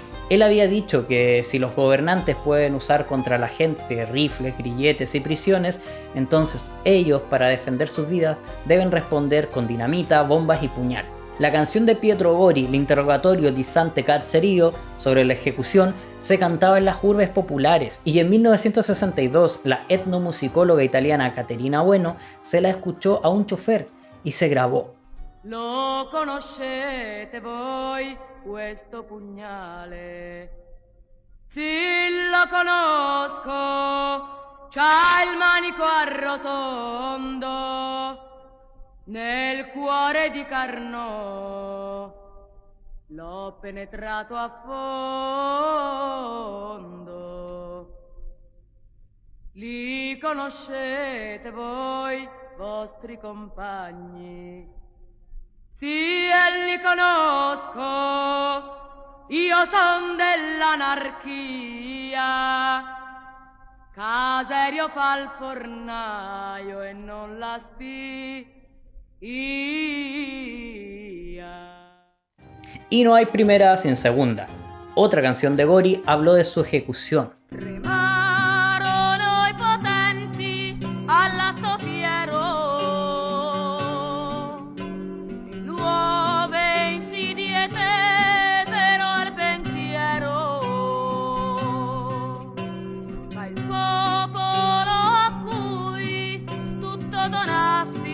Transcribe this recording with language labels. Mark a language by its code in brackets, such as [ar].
[es] Él había dicho que si los gobernantes pueden usar contra la gente rifles, grilletes y prisiones, entonces ellos, para defender sus vidas, deben responder con dinamita, bombas y puñal. La canción de Pietro Gori, L'interrogatorio di Santo Cacciario, sobre la ejecución, se cantaba en las urbes populares, y en 1962 la etnomusicóloga italiana Caterina Bueno se la escuchó a un chofer y se grabó. [it] Lo conoscete voi questo pugnale? Sì, lo conosco, c'ha il manico arrotondo. Nel cuore di Carnot l'ho penetrato a fondo. Li conoscete voi, vostri compagni? Sì, e li conosco, io son dell'anarchia. Caserio fa il fornaio e non la spia. [es] Y no hay primera sin segunda. Otra canción de Gori habló de su ejecución. [it] Remarono i potenti all'atto fiero, e nuove insidie tesero al pensiero, ma il popolo a cui tutto donassi